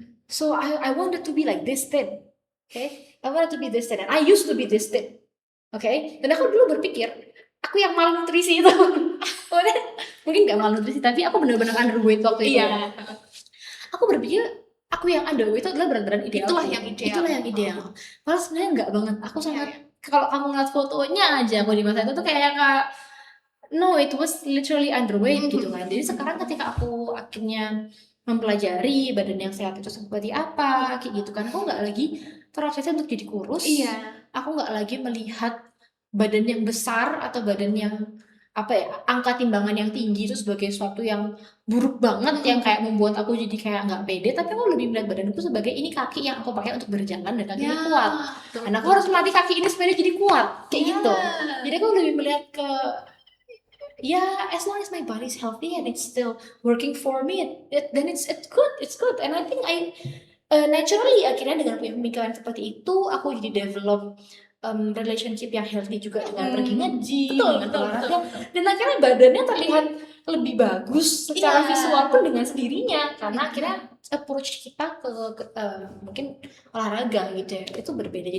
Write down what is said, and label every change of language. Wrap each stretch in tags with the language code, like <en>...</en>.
<en>So I wanted to be like this thin. Okay? I wanted to be this thin and I used to be this thin. Okay?</en> <id>Dan aku dulu berpikir aku yang malnutrisi itu. Mungkin gak malnutrisi tapi aku benar-benar underweight waktu itu. Aku berpikir aku yang underweight itu adalah berat badan ideal. Itulah yang ideal. Padahal sebenarnya enggak banget. Aku sangat kalau kamu ngeliat fotonya aja aku di masa itu tuh kayak</id> <en>no, it was literally underweight</en> <id>gitu kan. Jadi sekarang ketika aku akhirnya mempelajari badan yang sehat itu seperti apa, kayak gitu kan, aku nggak lagi terobsesi untuk jadi kurus. Aku nggak lagi melihat badan yang besar atau badan yang apa ya, angka timbangan yang tinggi itu sebagai sesuatu yang buruk banget yang kayak membuat aku jadi kayak nggak pede. Tapi aku lebih melihat badanku sebagai ini kaki yang aku pakai untuk berjalan dan kakinya kuat. Dan aku harus melatih kaki ini supaya jadi kuat, kayak gitu. Jadi aku lebih melihat ke</id> <en>as long as my body is healthy and it's still working for me, then it's good. And I think naturally</en> <id>akhirnya dengan pemikiran seperti itu aku jadi</id> <en>develop relationship</en> <id>yang healthy juga dengan pergi nge-gym, dengan olahraga, dan akhirnya badannya terlihat lebih bagus secara visual pun dengan sendirinya karena akhirnya approach kita ke mungkin olahraga gitu ya, itu berbeda.</id>